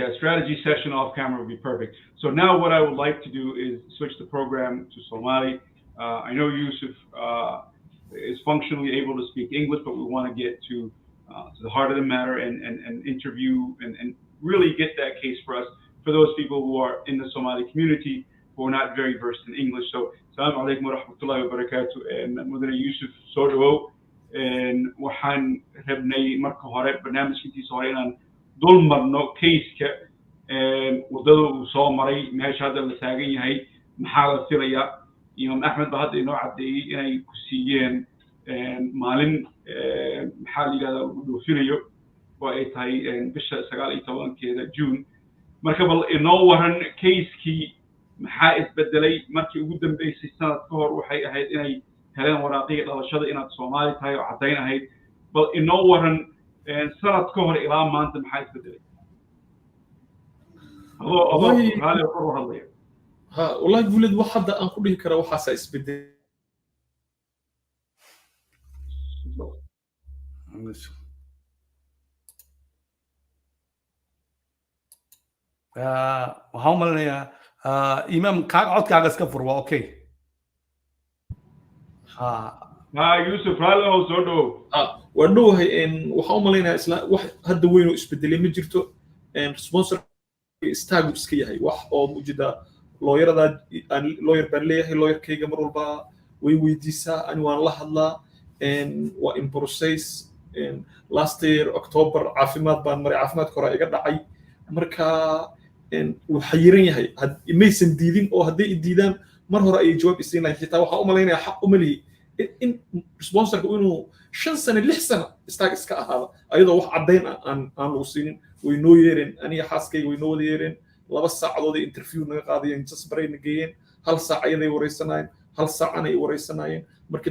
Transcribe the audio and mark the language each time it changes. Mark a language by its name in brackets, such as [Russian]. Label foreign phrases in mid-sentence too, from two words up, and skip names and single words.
[English] Yeah, strategy session off camera would be perfect. So now what I would like to do is switch the program to Somali. I know Yussuf is functionally able to speak English, but we want to get to the heart of the matter and interview and really get that case for us. for those people who are in the Somali community who are not very versed in English. So, [Arabic] السلام عليكم ورحمة الله وبركاته. [Somali] And Mudane Yussuf Sordo, and waxaan rabnay marka hore barnaamijkiisa hore inaan dul marno case-ka wadada uu soo maray meesha hadda la taagan yahay maxaa la filayaa Imam Ahmed baa hadda inoo caddeeyey inay ku siiyeen maalin maxaa la yidhahdaa lagu dhoofinayo oo ay tahay bisha 19keeda June marka bal inoo waran case-kii maxaa isbedelay markii ugu dambeysay sanad ka hor waxay ahayd inay heleen waraaqihii dhalashada inaad Soomaali tahay oo caddayn ahayd bal inoo waran sanad ka hor ilaa maanta maxaa isbedelay والله قولد واحد أنقول لك كرا وحاسة إسبدل waxaan u malinayaa imaam codkaaga iska fur waa okay Yussuf raalli oo soo dhow waa dhowahay waxaan u malinayaa isla wax hadda weyn oo isbedelay ma jirto sponsor istaagu iska yahay wax oo mujida looyarada looyar baan leeyahay looyarkayga mar walba way weydiisaa ani waan la hadlaa waa [English] in process last year October [Somali] caafimaad baan maray caafimaadka hore iga dhacay marka wuu xayiran yahay maysan diidin oo hadday diidaan mar hore ay jawaab isiin lahayn xitaa waxaan u malaynayaa xaq uma lihi in sponsorka inuu 5 sano 6 sano istaag iska ahaada ayadoo wax caddayn aan lagu siinin way noo yeereen aniga xaaskayga way noo wada yeereen 2 saacadood ay interview naga qaadayeen jasbaray nageeyeen 1 saac ayaday wareysanayeen 1 saacana ay wareysanayeen markii